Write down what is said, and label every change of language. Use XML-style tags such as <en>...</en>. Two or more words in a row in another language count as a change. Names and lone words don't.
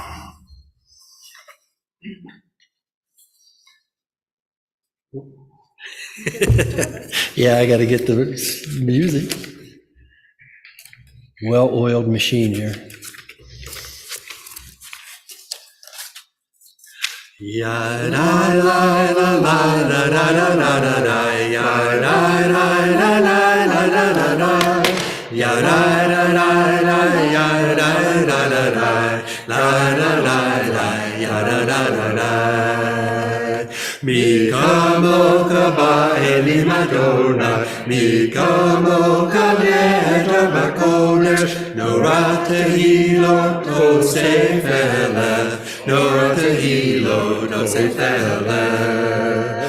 <en>Yeah, I got to get the music. Well-oiled machine here. Ya la la la la la la la la la, ya la la la la la la la la, ya la la la la, ya la la la la, la la la la, ya la la la la.</en> <he>מי כמוכה באלים אדוני, מי כמוכה נאדר בקודש, נורא תהילות עושה פלא, נורא תהילות עושה פלא.</he>